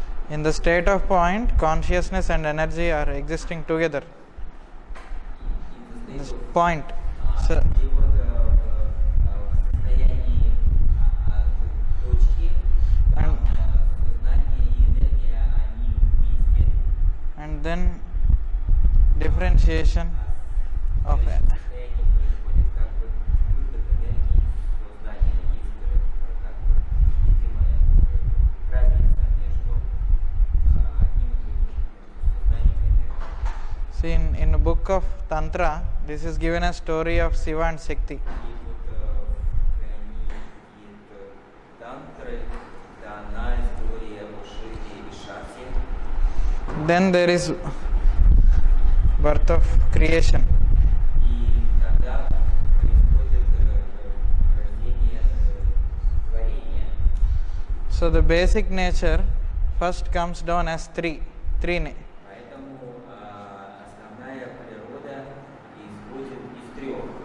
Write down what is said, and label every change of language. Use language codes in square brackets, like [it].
[en] In the state of point, consciousness and energy are existing together. This point. So, [ru] И вот в состоянии точки там сознание и энергия, они вместе. [en] and then differentiation of [ru] В этом состоянии происходит как бы выход энергии из сознания. Есть как бы видимая разница между одним и другим, сознанием и энергией. [en] see in a book of Tantra, this is given a story of Shiva and Shakti. [ru] И вот в книге Тантры дана история о Шиве и Шакти. [en] Then there is birth of creation. [ru] И тогда происходит рождение творения. [en] So the basic nature first comes down as three. [ru] Поэтому основная природа исходит из трех.